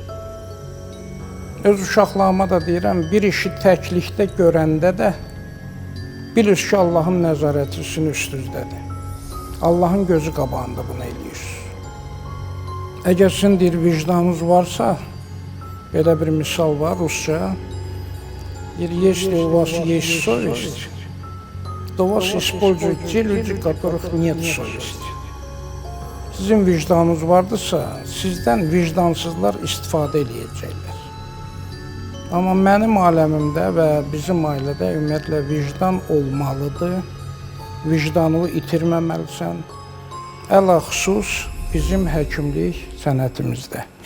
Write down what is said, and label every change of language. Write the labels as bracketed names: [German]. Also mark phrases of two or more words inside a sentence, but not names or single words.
[Azerbaijani] Öz uşaqlarıma da deyirəm, bir işi təklikdə görəndə də bilir ki, Allahın nəzarətisinin üstündədir. Allahın gözü qabağında bunu eləyir. Əgər sizin deyir, vicdanınız varsa, belə bir misal var Rusça, [Russian] если у вас есть совесть, то у вас используют те люди, у которых нет совести. [Azerbaijani] Sizin vicdanınız vardırsa, sizdən vicdansızlar istifadə eləyəcəklər. Amma mənim aləmimdə və bizim ailədə ümumiyyətlə vicdan olmalıdır. Vicdanını itirməməlisən. Ələxüsus bizim həkimlik sənətimizdə.